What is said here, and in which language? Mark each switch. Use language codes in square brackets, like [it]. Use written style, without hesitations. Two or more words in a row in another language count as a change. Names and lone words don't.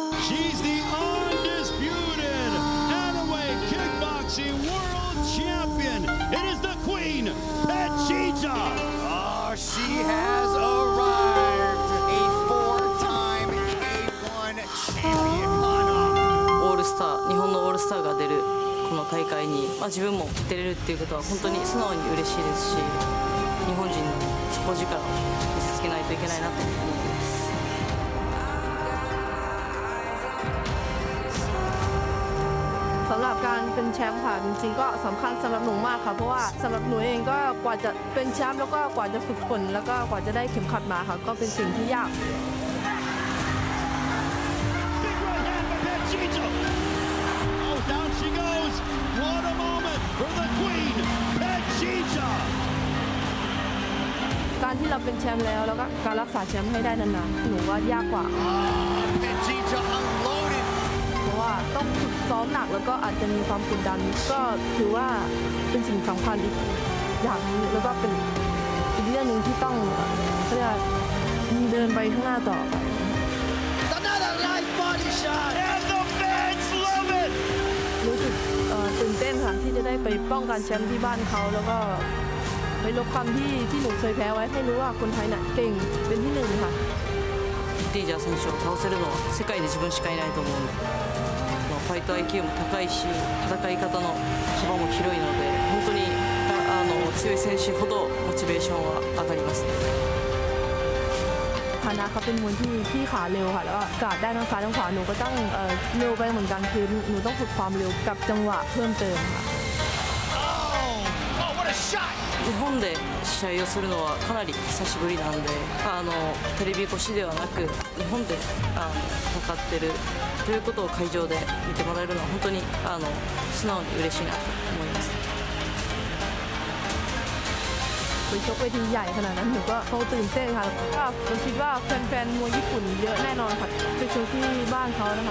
[en] She's the undisputed Atomweight Kickboxing World Champion. It is the Queen, Phetjeeja. Oh, she has arrived. A four-time A1 champion, Kana. [ja] オールスター、日本のオールスターが出るこの大会に、自分も出れるっていうことは本当に素直に嬉しいですし、日本人の底力を見せつけないといけないなと思っています。 [th] สำหรับการเป็นแชมป์ค่ะจริงๆก็สำคัญสำหรับหนูมากค่ะเพราะว่าสำหรับหนูเองก็กว่าจะเป็นแชมป์แล้วก็กว่าจะฝึกฝนแล้วก็กว่าจะได้เข็มขัดมาค่ะก็เป็นสิ่งที่ยาก [en] Oh, down she goes. What a moment for the Queen, Phetjeeja. [th] การที่เราเป็นแชมป์แล้วก็การรักษาแชมป์ให้ได้นานๆหนูว่ายากกว่า [en] Phetjeeja unloaded. [th] เพราะว่าต้องฝึกซ้อมหนักแล้วก็อาจจะมีความกดดันก็ถือว่าเป็นสิ่งสำคัญอีกอย่างนึงแล้วก็เป็นอีกเรื่องหนึ่งที่ต้องเขาเรียกเดินไปข้างหน้าต่อ [en] Another nice body shot. And the fans love it. [th] รู้สึกตื่นเต้นค่ะที่จะได้ไปป้องกันแชมป์ที่บ้านเขาแล้วก็ไปลบคำที่หนูเคยแพ้ไว้ให้รู้ว่าคนไทยน่ะเก่งเป็นที่หนึ่งค่ะ [ja] ティージャー選手を倒せるのは世界で自分しかいないと思うので、 [en] fight IQ [ja] も高いし戦い方の幅も広いので本当に強い選手ほどモチベーションは上がります。 [th] คานาเขาเป็นมวยที่ขาเร็วค่ะแล้วก็กาดได้ทั้งซ้ายทั้งขวาหนูก็ต้องเร็วไปเหมือนกันคือหนูต้องฝึกความเร็วกับจังหวะเพิ่มเติมค่ะ [en] Oh, what a shot. [ja] 日本で試合をするのはかなり久しぶりなんでテレビ越しではなく日本で戦ってるということを会場で見てもらえるのは本当に素直に嬉しいなと思います。 [th] ไปชกเวทีใหญ่ขนาดนั้นหนูก็ตื่นเต้นค่ะก็คิดว่าแฟนๆมวยญี่ปุ่นเยอะแน่นอนค่ะไปชกที่บ้านเขานะคะ